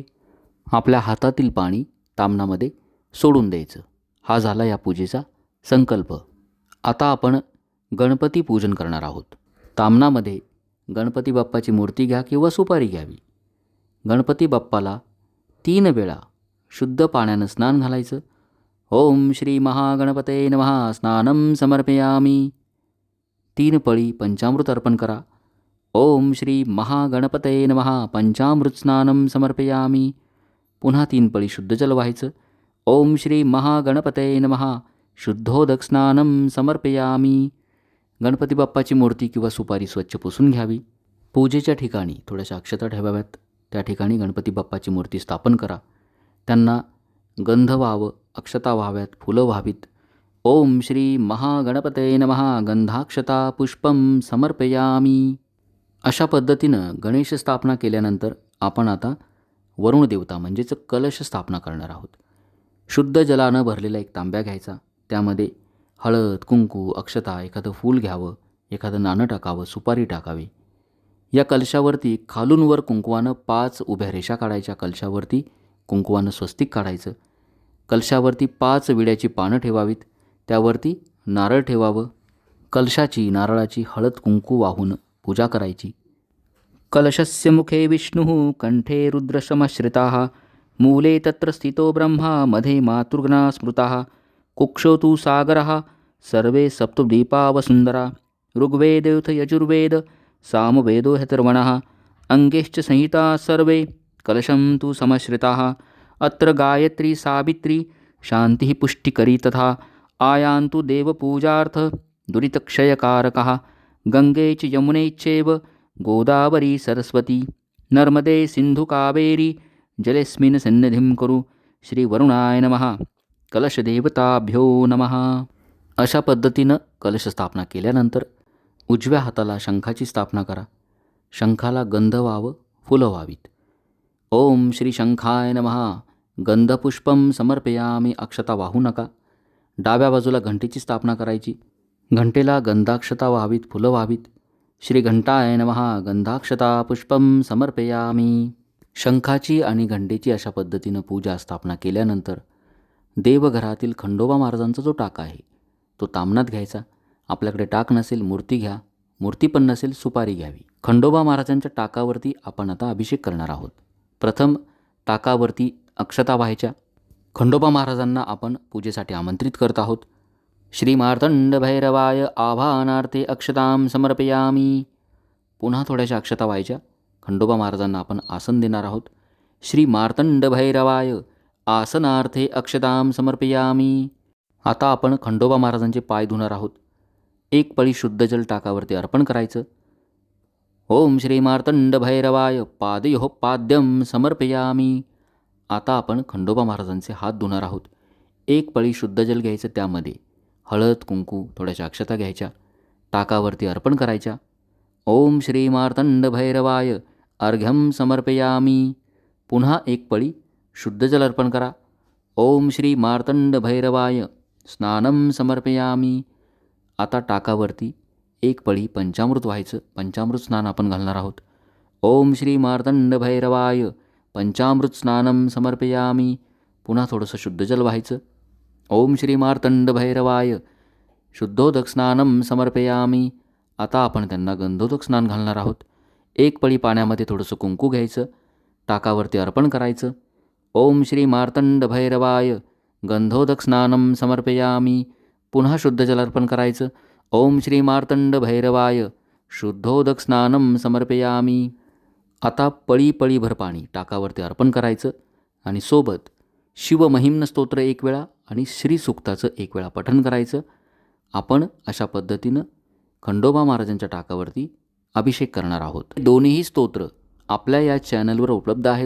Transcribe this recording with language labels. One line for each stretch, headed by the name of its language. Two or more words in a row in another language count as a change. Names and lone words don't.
Marathi: आपल्या हातातील पाणी ताम्हणामध्ये सोडून द्यायचं. हा झाला या पूजेचा संकल्प. आता आपण गणपती पूजन करणार आहोत. ताम्हणामध्ये गणपती बाप्पाची मूर्ती घ्या किंवा सुपारी घ्यावी. गणपती बाप्पाला 3 वेळा शुद्ध पाण्यानं स्नान घालायचं.
Sanskrit: ओम श्री महागणपते नमः स्नानं समर्पयामी.
Marathi: 3 पळी पंचामृत अर्पण करा.
Sanskrit: ओम श्री महागणपते नमः पंचामृत स्नानं समर्पयामी.
Marathi: पुन्हा 3 पळी शुद्ध जल व्हायचं.
Sanskrit: ओम श्री महागणपते नमः शुद्धोदक स्नानं समर्पयामी.
Marathi: गणपती बाप्पाची मूर्ती किंवा सुपारी स्वच्छ पुसून घ्यावी. पूजेच्या ठिकाणी थोड्याशा अक्षता ठेवाव्यात. त्या ठिकाणी गणपती बाप्पाची मूर्ती स्थापन करा. त्यांना गंध व्हावं, अक्षता व्हाव्यात, फुलं व्हावीत.
Sanskrit: ओम श्री महागणपते नमः गंधाक्षता पुष्पं समर्पयामी.
Marathi: अशा पद्धतीनं गणेश स्थापना केल्यानंतर आपण आता वरुण देवता म्हणजेच कलश स्थापना करणार आहोत. शुद्ध जलानं भरलेला एक तांब्या घ्यायचा. त्यामध्ये हळद, कुंकू, अक्षता, एखादं फूल घ्यावं, एखादं नाणं टाकावं, सुपारी टाकावी. या कलशावरती खालून वर कुंकवानं 5 उभ्या रेषा काढायच्या. कलशावरती कुंकवानं स्वस्तिक काढायचं. कलशावरती 5 विड्याची पानं ठेवावीत. त्यावरती नारळ ठेवावं. कलशाची नारळाची हळद कुंकू वाहून पूजा करायची.
Sanskrit: कलशस्य मुखे विष्णुः कंठे रुद्रशमश्रिताः मूले तत्र स्थितो ब्रह्मा मध्ये मातृगणा स्मृताः कुक्षो तु सागरः सर्वे सप्तद्वीपावसुन्दरा ऋग्वेदोऽथ यजुर्वेद सामवेदो ह्यथर्वणः अङ्गेश्च संहिता सर्वे कलशं तु समश्रिताः अत्र गायत्री सावित्री शान्तिः पुष्टिकरी तथा आयान्तु देवपूजार्थ दुरितक्षयकारकः गंगे च यमुने चैव गोदावरी सरस्वती नर्मदे सिन्धु कावेरी जलेस्मिन् सन्निधिं कुरु. श्री वरुणाय नमः. कलशदेवताभ्यो नमः.
Marathi: अशा पद्धतीनं कलश स्थापना केल्यानंतर उजव्या हाताला शंखाची स्थापना करा. शंखाला गंध व्हावं, फुलं व्हावीत.
Sanskrit: ओम श्री शंखाय नमः. गंधपुष्पम समर्पयामी.
Marathi: अक्षता वाहू नका. डाव्या बाजूला घंटेची स्थापना करायची. घंटेला गंधाक्षता व्हावीत, फुलं व्हावीत.
Sanskrit: श्री घंटाय नमः. गंधाक्षता पुष्पम समर्पयामी.
Marathi: शंखाची आणि घंटेची अशा पद्धतीनं पूजा स्थापना केल्यानंतर देवघरातील खंडोबा महाराजांचा जो टाक आहे तो तामणात घ्यायचा. आपल्याकडे टाक नसेल मूर्ती घ्या, मूर्ती पण नसेल सुपारी घ्यावी. खंडोबा महाराजांच्या टाकावरती आपण आता अभिषेक करणार आहोत. प्रथम टाकावरती अक्षता व्हायच्या. खंडोबा महाराजांना आपण पूजेसाठी आमंत्रित करत आहोत.
Sanskrit: श्री मार्तंड भैरवाय आवाहनार्थे अक्षतां समर्पयामी.
Marathi: पुन्हा थोड्याशा अक्षता व्हायच्या. खंडोबा महाराजांना आपण आसन देणार आहोत.
Sanskrit: श्री मार्तंड भैरवाय आसनार्थे अक्षतां समर्पयामी.
Marathi: आता आपण खंडोबा महाराजांचे पाय धुणार आहोत. एक पळी शुद्ध जल टाकावरती अर्पण करायचं.
Sanskrit: ओम श्री मार्तंड भैरवाय पादयोः पाद्यं समर्पयामी.
Marathi: आता आपण खंडोबा महाराजांचे हात धुणार आहोत. एक पळी शुद्ध जल घ्यायचं, त्यामध्ये हळद, कुंकू, थोड्याशा अक्षता घ्यायच्या, टाकावरती अर्पण करायच्या.
Sanskrit: ओम श्री मार्तंड भैरवाय अर्घ्यं समर्पयामी.
Marathi: पुन्हा एक पळी शुद्ध जल अर्पण करा.
Sanskrit: ओम श्री मार्तंड भैरवाय स्नानं समर्पयामी.
Marathi: आता टाकावरती एक पळी पंचामृत व्हायचं. पंचामृत स्नान आपण घालणार आहोत.
Sanskrit: ओम श्री मार्तंड भैरवाय पंचामृत स्नानं समर्पयामी.
Marathi: पुन्हा थोडंसं शुद्ध जल व्हायचं.
Sanskrit: ओम श्री मार्तंड भैरवाय शुद्धोदक स्नानं समर्पयामी.
Marathi: आता आपण त्यांना गंधोदक स्नान घालणार आहोत. एक पळी पाण्यामध्ये थोडंसं कुंकू घ्यायचं, टाकावरती अर्पण करायचं.
Sanskrit: ओम श्री मार्तंड भैरवाय गंधोदक स्नानं समर्पयामी.
Marathi: पुन्हा शुद्ध जल अर्पण करायचं.
Sanskrit: ओम श्री मार्तंड भैरवाय शुद्धोदक स्नानं समर्पयामी.
Marathi: आता पळी पळीभर पाणी टाकावरती अर्पण करायचं आणि सोबत शिवमहिम्न स्तोत्र एक वेळा आणि श्रीसूक्ताचं एक वेळा पठण करायचं. आपण अशा पद्धतीनं खंडोबा महाराजांच्या टाकावरती अभिषेक करणार आहोत. दोन्हीही स्तोत्र आपल्या या चॅनलवर उपलब्ध आहेत.